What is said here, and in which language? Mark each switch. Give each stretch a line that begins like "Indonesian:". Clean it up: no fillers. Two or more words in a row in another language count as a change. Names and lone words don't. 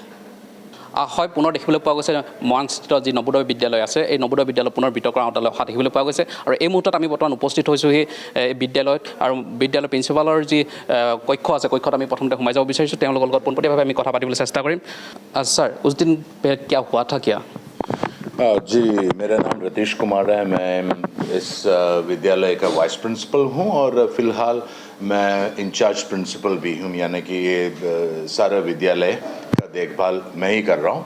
Assamese: হয়, পুনৰ দেখিবলৈ পোৱা গৈছে মৰাণস্থিত যি নৱোদয় বিদ্যালয় আছে, এই নৱোদয় বিদ্যালয় পুনৰ বিতৰ্কৰ আওতালৈ অহা দেখিবলৈ পোৱা গৈছে। আৰু এই মুহূৰ্তত আমি বৰ্তমান উপস্থিত হৈছোঁ সেই বিদ্যালয়ত। আৰু বিদ্যালয়ৰ প্ৰিন্সিপালৰ যি কক্ষ আছে, কক্ষত আমি প্ৰথমতে সোমাই যাব বিচাৰিছোঁ। তেওঁলোকৰ লগত পোনপটীয়াভাৱে আমি কথা পাতিবলৈ চেষ্টা কৰিম।
Hindi: ছাৰ, उस दिन क्या हुआ था क्या? जी, मेरा नाम रतीश कुमार है। मैं इस विद्यालय का
English: vice principal
Hindi: हूं और फिलहाल मैं
English: incharge principal
Hindi: भी हूँ, यानी कि ये सारा विद्यालय का देखभाल मैं ही कर रहा हूँ।